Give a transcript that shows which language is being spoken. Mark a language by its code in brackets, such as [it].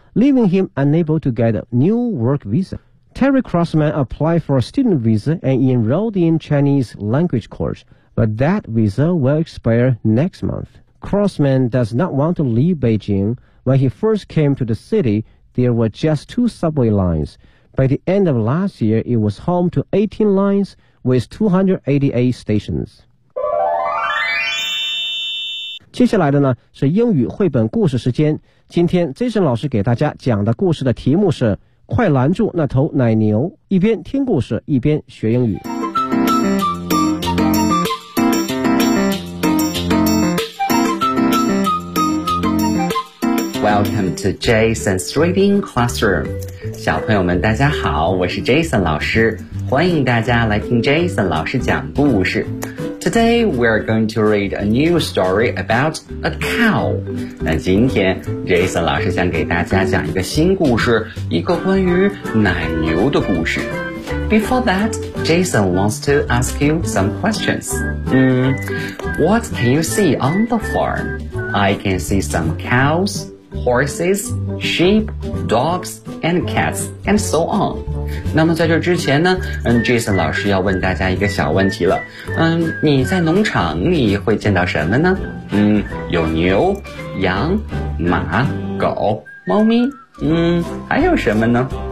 [en] Leaving him unable to get a new work visa. Terry Crossman applied for a student visa and enrolled in Chinese language course, but that visa will expire next month. Crossman does not want to leave Beijing. When he first came to the city, there were just 2 subway lines. By the end of last year, it was home to 18 lines with 288 stations. [zh] 接下来的呢是英语绘本故事时间。今天 Jason 老师给大家讲的故事的题目是快拦住那头奶牛，一边听故事一边学英语。 [en] Welcome to Jason's Reading Classroom. [zh] 小朋友们大家好，我是 Jason 老师，欢迎大家来听 Jason 老师讲故事。 [en] Today, we're going to read a new story about a cow. [zh] 那今天 Jason 老师想给大家讲一个新故事，一个关于奶牛的故事。 [en] Before that, Jason wants to ask you some questions. What can you see on the farm? I can see some cows, horses, sheep, dogs, and cats, and so on. [zh] 那么在这之前呢，Jason 老师要问大家一个小问题了。你在农场你会见到什么呢？有牛、羊、马、狗、猫咪，还有什么呢？